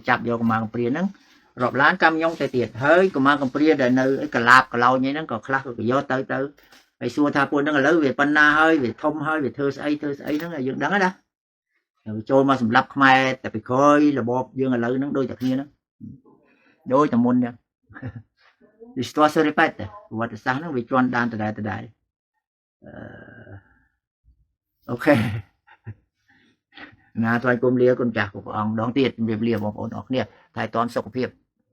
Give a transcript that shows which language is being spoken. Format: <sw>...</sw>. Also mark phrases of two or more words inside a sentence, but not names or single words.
<km>ចាប់យកកម្មាកំព្រាហ្នឹងរាប់ឡានកាមីយ៉ុងទៅទៀតហើយកម្មាកំព្រាដែលនៅកលាបកឡោញ ហ្នឹងក៏ខ្លះក៏យកទៅហើយសួរថាពួកហ្នឹងឥឡូវវាប៉ុណ្ណាហើយវាធំហើយវាធ្វើស្អីហ្នឹងយើងដឹងណាវាចូលមកសម្រាប់ខ្មែរតែពីក្រោយរបបយើងឥឡូវហ្នឹងដូចតែគ្នាហ្នឹងដូចតែមុនហ្នឹង</km> <fr>L'histoire se répète</fr> <km>ប្រវត្តិសាស្ត្រហ្នឹងវាជន់ដានដដែលអូខេណាថ្លៃគុំលាគុណចាស់ព្រះអង្គម្ដងទៀតជំរាបលាបងប្អូនអរគ្នាថែទាំសុខភាព</km>